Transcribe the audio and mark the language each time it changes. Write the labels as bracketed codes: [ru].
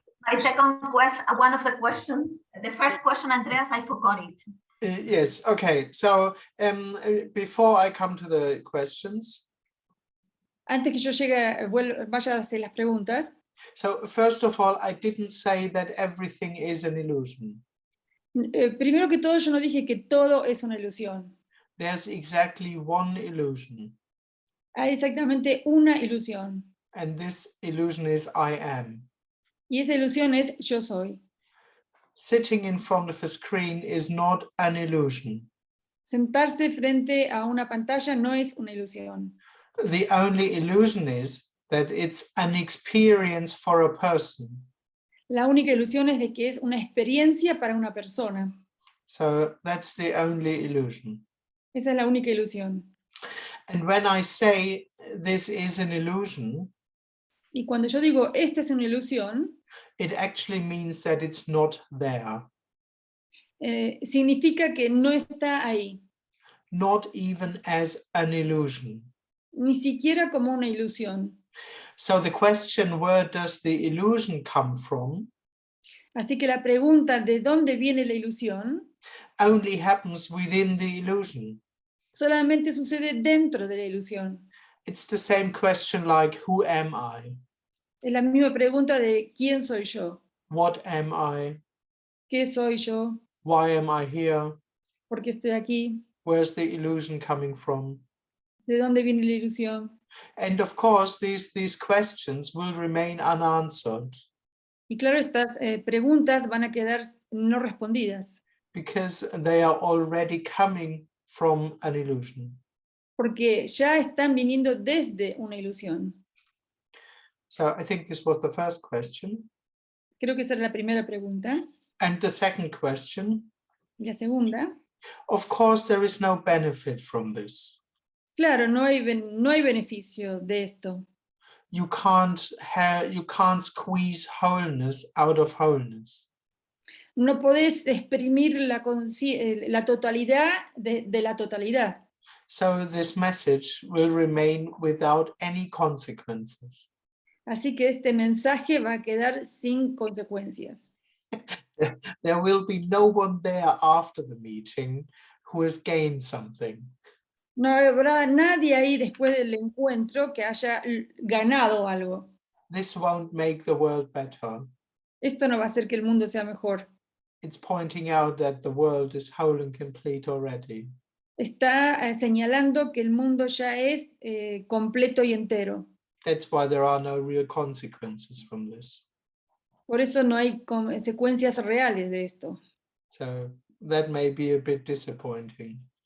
[en] My second question, one of the questions, the first question, Andreas, I forgot it. Yes, okay. So before I come to the questions, [es] Antes que yo vaya a hacer las preguntas. [en] So first of all, I didn't say that everything is an illusion. [es] Primero que todo, yo no dije que todo es una ilusión. [en] There's exactly one illusion. [es] Hay exactamente una ilusión. [en] And this illusion is I am. [es] Y esa ilusión es yo soy. [en] Sitting in front of a screen is not an illusion. [es] Sentarse frente a una pantalla no es una ilusión. [en] The only illusion is that it's an experience for a person. [es] La única ilusión es de que es una experiencia para una persona. [en] So that's the only illusion. [es] Esa es la única ilusión. [en] And when I say this is an illusion, [es] y cuando yo digo esta es una ilusión, [en] it actually means that it's not there. [es] Significa que no está ahí. [en] Not even as an illusion. [es] Ni siquiera como una ilusión. [en] So the question, where does the illusion come from? [es] Así que la pregunta de dónde viene la ilusión [en] only happens within the illusion. [es] Solamente sucede dentro de la ilusión. [en] It's the same question like, who am I? [es] Es la misma pregunta de quién soy yo. [en] What am I? [es] ¿Qué soy yo? [en] Why am I here? [es] ¿Por qué estoy aquí? [en] Where's the illusion coming from? [es] ¿De dónde viene la ilusión? [en] And of course, these questions will remain unanswered [es] Y claro, estas preguntas van a quedar no respondidas, [en] because they are already coming from an illusion. [es] porque ya están viniendo desde una ilusión. [en] So I think this was the first question. [es] Creo que esa era la primera pregunta. [en] And the second question, [es] Y la segunda, [en] of course, there is no benefit from this. [es] claro, no hay beneficio de esto. [en] You can't squeeze wholeness out of wholeness. [es] No podés exprimir la totalidad de la totalidad. [en] So this message will remain without any consequences. [es] Así que este mensaje va a quedar sin consecuencias. [en] There will be no one there after the meeting who has gained something. [es] No habrá nadie ahí después del encuentro que haya ganado algo. [en] This won't make the world better. [es] Esto no va a hacer que el mundo sea mejor. [en] It's pointing out that the world is whole and complete already. [es] Está señalando que el mundo ya es completo y entero. [en] That's why there are no real consequences from this. [es] Por eso no hay consecuencias reales de esto. [en] So that may be a bit disappointing.